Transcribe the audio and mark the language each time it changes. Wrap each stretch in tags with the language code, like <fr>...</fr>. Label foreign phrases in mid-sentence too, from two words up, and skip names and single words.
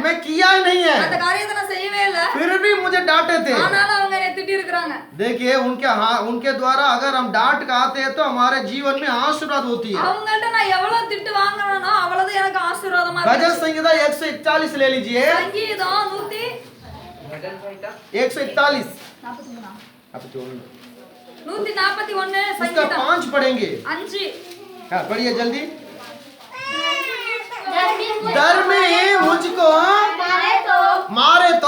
<hi>मैं किया ही नहीं</hi> <ta>அந்த</ta> <hi>है,</hi> <ta>காரியத்தை நான் செய்யவே இல்ல.</ta> <hi>फिर भी मुझे डांटे थे।</hi> <ta>ஆனாலும் அவங்க என்னை திட்டி இருக்காங்க.</ta> <hi>देखिए उनके द्वारा अगर हम डांट खाते हैं तो हमारे जीवन में आशीर्वाद होती है।</hi> <ta>அவங்கள்ட்ட நான் எவ்வளவு திட்டு வாங்குறேனோ அவ்வளவு எனக்கு ஆசீர்வாதமா</ta> <hi>भजन</hi> <ta>இருக்கு.</ta> <hi>संहिता 141 ले लीजिए,</hi> <ta>சங்கீதம் 141 141</ta> <hi>उसका</hi> <ta>சங்கீதம்</ta> <hi>5 पढ़ेंगे।</hi> <ta>5.</ta> <hi>हाँ पढ़िए जल्दी। डर में मुझको मारे तो</hi>